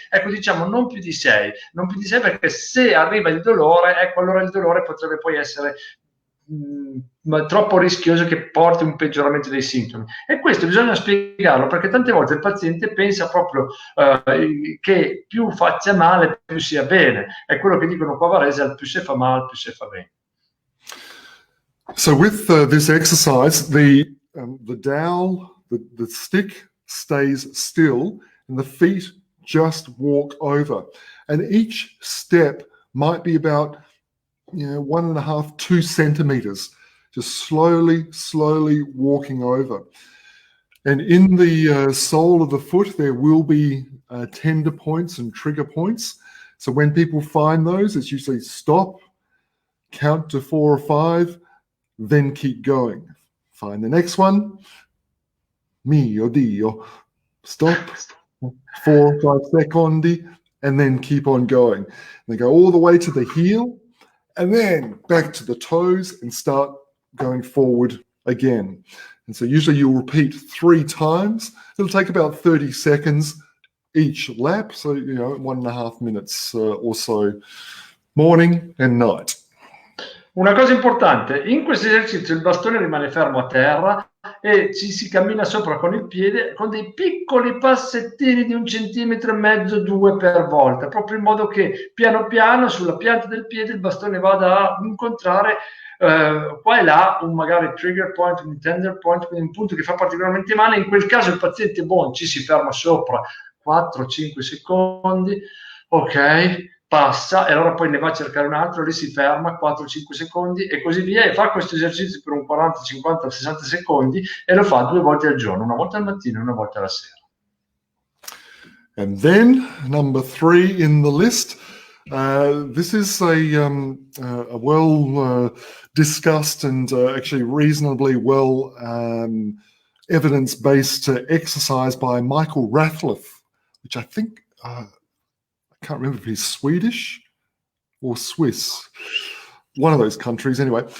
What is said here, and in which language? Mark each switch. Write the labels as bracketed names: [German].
[Italian] Ecco, diciamo non più di 6, perché se arriva il dolore, ecco, allora il dolore potrebbe poi essere troppo rischioso, che porti un peggioramento dei sintomi. E questo bisogna spiegarlo, perché tante volte il paziente pensa proprio che più faccia male più sia bene. È quello che dicono qua a Varese: più se fa male più se fa bene. [English] So with this exercise, the dowel, the stick stays still and the feet just walk over, and each step might be about 1.5 to 2 centimeters, just slowly walking over. And in the sole of the foot, there will be tender points and trigger points. So when people find those, it's usually stop, count to 4 or 5, then keep going. Find the next one. [Italian] Mio Dio. [English] Stop, 4 or 5 [Italian] secondi, [English] and then keep on going. And they go all the way to the heel, and then back to the toes, and start going forward again. And so usually you'll repeat 3 times. It'll take about 30 seconds each lap, so 1.5 minutes or so, morning and night. [Italian] Una cosa importante: in questo esercizio il bastone rimane fermo a terra e ci si cammina sopra con il piede con dei piccoli passettini di 1,5 centimetri, 2 per volta, proprio in modo che piano piano sulla pianta del piede il bastone vada a incontrare qua e là un magari trigger point, un tender point, quindi un punto che fa particolarmente male. In quel caso il paziente ci si ferma sopra 4-5 secondi, ok, passa, e allora poi ne va a cercare un altro, lì si ferma 4-5 secondi e così via, e fa questo esercizio per un 40, 50, 60 secondi e lo fa 2 volte al giorno, una volta al mattino e una volta alla sera. [English] And then number 3 in the list, this is a well discussed and actually reasonably well evidence-based exercise by Michael Ratliff, which I think, I can't remember if he's Swedish or Swiss, one of those countries anyway.